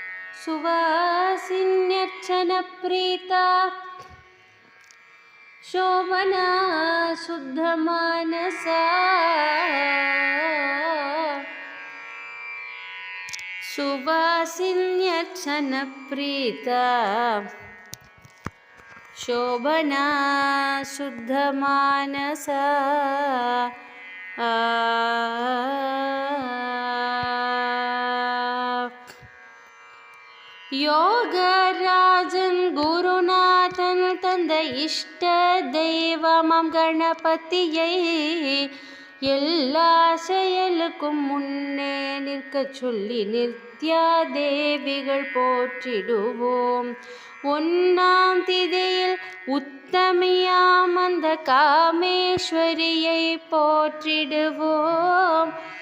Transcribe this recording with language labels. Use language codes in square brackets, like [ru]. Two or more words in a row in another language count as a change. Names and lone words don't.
[sa] सुवासिन्यर्चनप्रीता शोभना शुद्धमानसा सुवासिन्यर्चनप्रीता शोभना [ta] शुद्धमानसा யோகராஜன் குருநாதன் தந்த இஷ்ட தெய்வமாம் கணபதியை எல்லா செயலுக்கும் முன்னே நிற்க சொல்லி நித்யா தேவிகள் போற்றிடுவோம். ஒன்னாம் திதியில் உத்தமியாம் அந்த காமேஸ்வரியை போற்றிடுவோம்.